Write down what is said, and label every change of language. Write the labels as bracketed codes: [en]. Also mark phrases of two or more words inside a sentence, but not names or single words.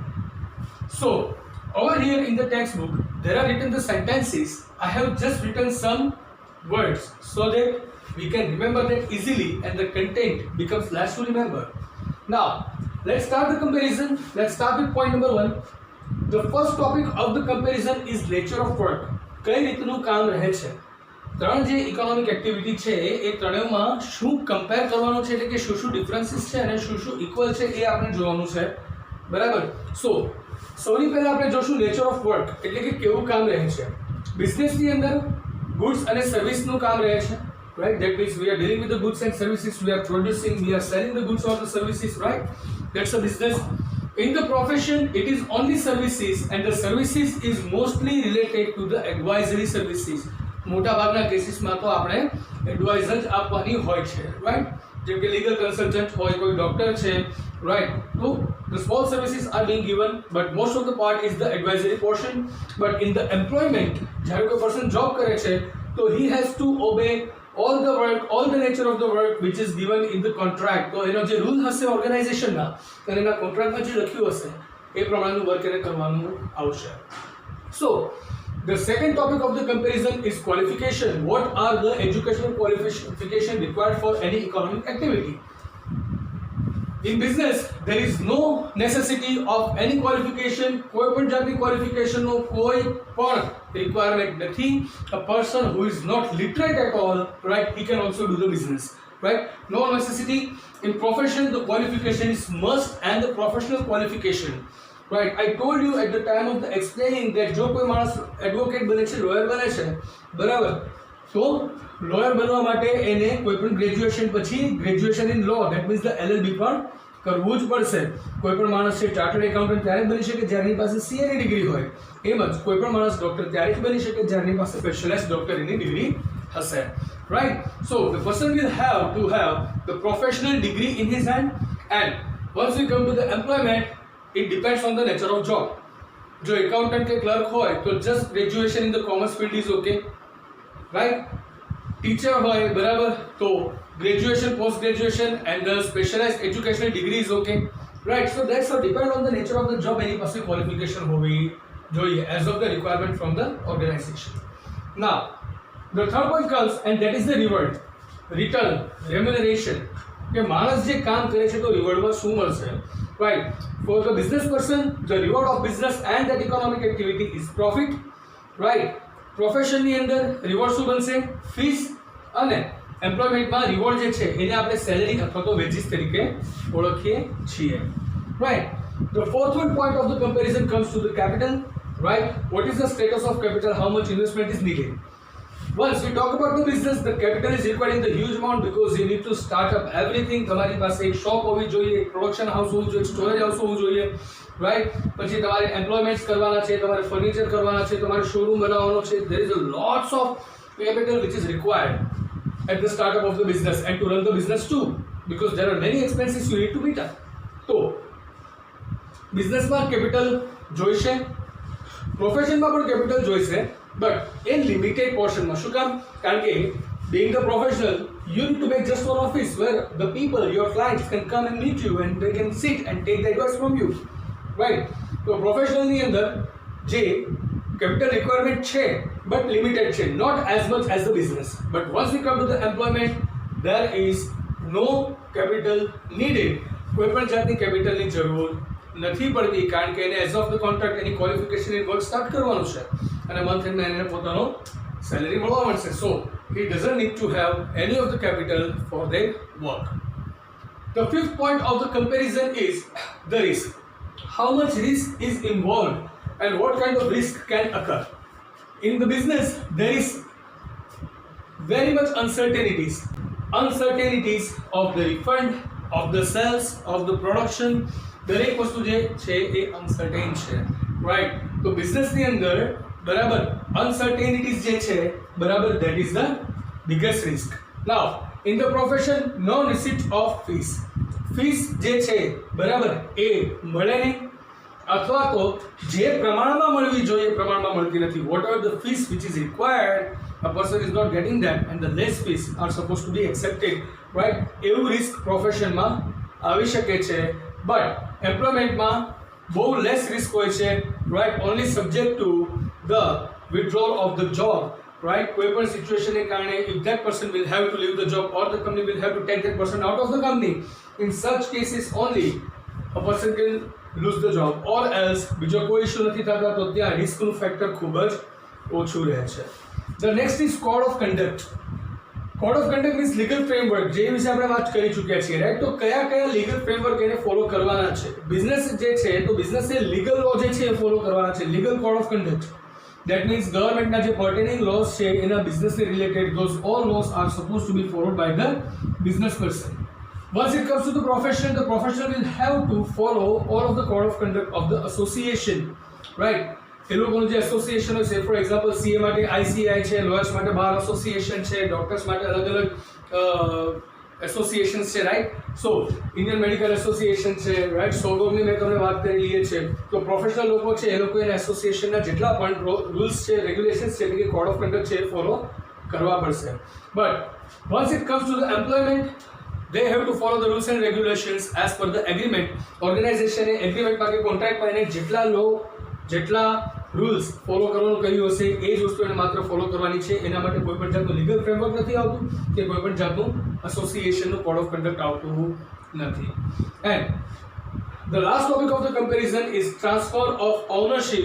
[en] So over here in the textbook there are written the sentences. I have just written some words so that we can remember that easily and the content becomes less to remember. Now let's start the comparison. Let's start with point number 1. The first topic of the comparison is nature of work. [gu] કઈ રીતનું કામ રહે છે. ત્રણ જે [en] economic activity [gu] છે એ ત્રણેયમાં શું કમ્પેર કરવાનું છે, એટલે કે શું ડિફરન્સીસ છે અને શું ઇક્વલ છે એ આપણે જોવાનું છે, બરાબર. સો સૌથી પહેલા આપણે જોશું [en] nature of work, [gu] એટલે કે કેવું કામ રહે છે. બિઝનેસની અંદર ગુડ્સ અને સર્વિસનું કામ રહે છે, [en] right? That means we are dealing with the goods and services. We are producing, we are selling the goods or the services, right? That's a business. In the profession, it is only services, and the services is mostly related to the advisory services. [gu] મોટા ભાગના કેસીસમાં તો આપણે એડવાઇઝર જ આપવાની હોય છે, right? જેમ કે [en] legal consultant [gu] હોય, કોઈ ડોક્ટર છે, [en] right? So the small services are being given, but most of the part is the advisory portion. But in the employment, [gu] જ્યારે કોઈ [en] person job [gu] કરે છે, તો [en] he has to obey all the work, all the nature of the work which is given in the contract. [gu] તો એનો જે રૂલ હશે ઓર્ગેનાઇઝેશનના અને એના કોન્ટ્રાક્ટમાં જે લખ્યું હશે એ પ્રમાણેનું વર્ક એને કરવાનું આવશે. [en] So the second topic of the comparison is qualification. What are the educational qualification required for any economic activity? In business there is no necessity of any qualification. [gu] કોઈ પણ જાતની ક્વોલિફિકેશનનો કોઈ પણ requirement નથી. [en] A person who is not literate at all, right, he can also do the business, right? No necessity. In profession the qualification is must, and the professional qualification, right? I told you at the time of the explaining that [gu] જો કોઈ માણસ એડવોકેટ બને છે, લોયર બને છે, બરાબર, તો લોયર બનવા માટે એને કોઈ પણ ગ્રેજ્યુએશન પછી [en] graduation in law, that means the LLB [gu] પણ કરવું જ પડશે. કોઈ પણ માણસ છે [en] chartered accountant [gu] ત્યારે બની શકે જ્યારે પાસે CA ની ડિગ્રી હોય. એમ જ કોઈ પણ માણસ ડોક્ટર ત્યારે જ બની શકે જ્યારે પાસે સ્પેશિયલાઇઝ્ડ ડોક્ટરીની ડિગ્રી હશે, [en] right? So the person will have to have the professional degree in his hand, and once we come to the employment, it depends on the nature of job. [gu] જો એકાઉન્ટન્ટ કે ક્લર્ક હોય તો [en] just graduation in the commerce field is okay, right? [gu] ટીચર હોય, બરાબર, તો [en] graduation, post graduation and the specialized educational degree is okay, right? So that's all depend on the nature of the job. [gu] એની પાસે [en] qualification [gu] હોવી જોઈએ [en] as of the requirement from the organization. Now the third point comes, and that is the reward, return, remuneration. [gu] કે માણસ જે કામ કરે છે તો રિવોર્ડમાં શું મળશે, [en] right? For the business person, the reward of business and that economic activity is profit, right? [gu] પ્રોફેશનની અંદર રિવોર્ડ શું બનશે? ફીસ. અને એમ્પ્લોયમેન્ટમાં રિવોર્ડ જે છે એને આપણે સેલેરી અથવા તો વેજીસ તરીકે ઓળખીએ છીએ, [en] right? The fourth one point of the comparison comes to the capital, right? What is the status of capital? How much investment is needed? Once we talk about the business, the capital is required in the huge amount because you need to start up everything. [gu] તમારી પાસે એક શોપ હોવી જોઈએ, એક [en] production house [gu] હોવું જોઈએ, [en] storage house [gu] હોવું જોઈએ, રાઈટ? પછી તમારે એમ્પ્લોયમેન્ટ્સ કરવાના છે, તમારે ફર્નિચર કરવાના છે, તમારે શોરૂમ બનાવવાનો છે. [en] There is a lots of capital which is required at the startup of the business and to run the business too, because there are many expenses you need to meet up. [gu] તો બિઝનેસમાં કેપિટલ જોઈશે, પ્રોફેશનમાં પણ કેપિટલ જોઈશે, [en] but in limited portion. [gu] શું કામ? કારણ કે [en] being the professional, you need to make just one office where the people, your clients, can come and meet you and they can sit and take the advice from you, right? So professionalની [gu] અંદર જે [en] capital requirement છે but limited છે, not as much as the business. But once we come to the employment, there is no capital needed. [gu] કોઈ પણ જાતની capitalની જરૂર નથી પડતી, કારણ કે એને [en] as of the contract [gu] એની [en] qualification in work start [gu] કરવાનું છે અને [en] month end [gu] એને પોતાનો salary મળવા મળશે. [en] So he doesn't need to have any of the capital for their work. The fifth point of the comparison is the risk. How much risk is involved and what kind of risk can occur. In the business, there is very much uncertainties. Uncertainties of the refund, of the sales, of the production. [gu] દરેક વસ્તુ જે છે એ અનસર્ટેન છે, રાઈટ? તો બિઝનેસની અંદર બરાબર અનસર્ટેનિટીઝ જે છે બરાબર [en] that is the biggest risk. Now in the profession, no receipt of fees. [gu] ફીસ જે છે બરાબર એ મળે નહીં અથવા તો જે પ્રમાણમાં મળવી જોઈએ એ પ્રમાણમાં મળતી નથી. [en] Whatever the fees which is required, a person is not getting that and the less fees are supposed to be accepted, right? [gu] એવું રિસ્ક પ્રોફેશનમાં આવી શકે છે. બટ એમ્પ્લોયમેન્ટમાં બહુ [en] less risk [gu] હોય છે, રાઈટ? [en] only subject to the withdrawal of the job, right? [gu] કોઈ પણ સિચ્યુએશનને કારણે [en] if that person will have to leave the job or the company will have to take that person out of the company, in such cases only a person can lose the job, or else [gu] બીજો કોઈ ઇશ્યુ નથી થતા તો ત્યાં રિસ્કનું ફેક્ટર ખૂબ જ ઓછું રહે છે. [en] The next is code of conduct. code of conduct means legal framework, [gu] જે વિશે આપણે વાત કરી ચૂક્યા છીએ, રાઈટ? તો કયા કયા [en] legal framework [gu] એને ફોલો કરવાના છે. બિઝનેસ જે છે તો બિઝનેસે [en] legal law [gu] જે છે એ ફોલો કરવાના છે, [en] legal code of conduct. that means ગવર્મેન્ટના જે પર્ટેનિંગ લોઝ છે એના બિઝનેસને રિલેટેડ, those all laws are suppose to be followed by the business person. Once it comes to the professional will have to follow all of the code of conduct of the association, right? [gu] એ લોકોનું જે એસોસિએશન હોય છે, [en] for example [gu] સીએ માટે આઈસીઆઈ છે, લોયર્સ માટે [en] bar association [gu] છે, ડોક્ટર્સ માટે અલગ અલગ એસોસિએશન્સ છે, રાઈટ? સો ઇન્ડિયન મેડિકલ એસોસિએશન છે, રાઈટ? સોગોમની મેં તમને વાત કરેલી છે. તો પ્રોફેશનલ લોકો છે એ લોકો એના એસોસિએશનના જેટલા પણ રૂલ્સ છે, રેગ્યુલેશન્સ છે, એટલે કે [en] code of conduct [gu] છે એ ફોલો કરવા પડશે. [en] But once it comes to the employment, they have to follow the rules and regulations as per the agreement. [gu] ઓર્ગેનાઇઝેશન એ એગ્રીમેન્ટમાં કે કોન્ટ્રાક્ટમાં એને જેટલા રૂલ્સ ફોલો કરવાનું કહ્યું હશે એ જ વસ્તુ એને માત્ર ફોલો કરવાની છે. એના માટે કોઈ પણ જાતનું [en] legal framework [gu] નથી આવતું કે કોઈ પણ જાતનું એસોસિએશનનું [en] code of conduct [gu] આવતું નથી. [en] And the last topic of the comparison is transfer of ownership.